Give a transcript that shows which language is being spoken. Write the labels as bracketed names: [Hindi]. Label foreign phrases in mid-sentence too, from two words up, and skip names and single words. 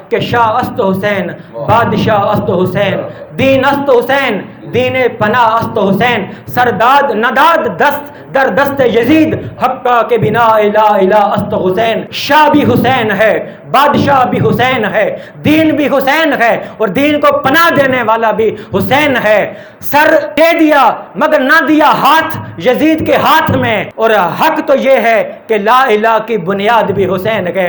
[Persian] کہ شاہ است حسین بادشاہ است حسین، دین است حسین دین پناہ است حسین، سرداد نداد دست در دست یزید حقہ کے بنا الہ الہ است حسین۔ [Urdu] شاہ بھی حسین ہے، بادشاہ بھی حسین ہے، دین بھی حسین ہے اور دین کو پناہ دینے والا بھی حسین ہے۔ سر دے دیا مگر نہ دیا ہاتھ یزید کے ہاتھ میں، اور حق تو یہ ہے کہ لا الہ کی بنیاد بھی حسین ہے۔